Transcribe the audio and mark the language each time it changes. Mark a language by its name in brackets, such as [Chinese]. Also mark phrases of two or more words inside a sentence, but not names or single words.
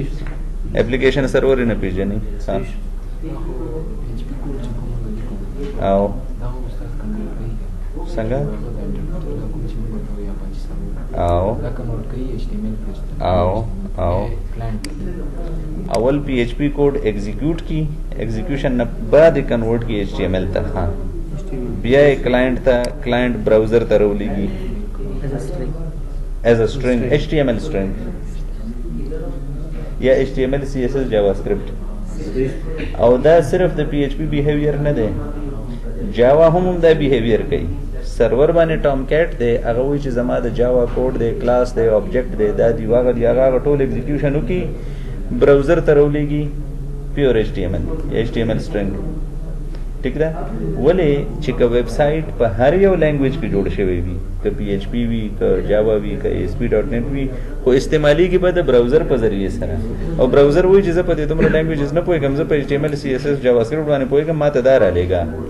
[English] application server [Pashto] نه پیژني او څنګه او اول PHP [English] code execute [Pashto] کی ایگزیکیوشن نه بعد کنورټ کی HTML ته ها بیا کلاینټ ته کلاینټ براوزر ته راولېږي [English] as a string HTML string [Pashto] یا HTML CSS JavaScript او دا صرف د PHP بیهیویر نه دی جاوا هم دا بیهیویر کوي سرور باندې ټام کیټ دی هغه وایي چې زما د جاوا کوډ دی کلاس دی آبجیکټ دی دا دی هغه ټول ایگزیکیوشن وکي براوزر ته راولېږي [English] pure HTML string [Pashto] ٹھیک ده ولې چې که ویب سایټ په هر یو لینګویج کې جوړ شوی وي که PHP وي که جاوا وي که ASP.NET وي خو استعمالي کې به د براوزر په ذریعه سره او براوزر وایي چې زه په دې دومره لینګویجز نه پوهېږم زه په HTML CSS JavaScript باندې پوهېږم ما ته دا رالیږه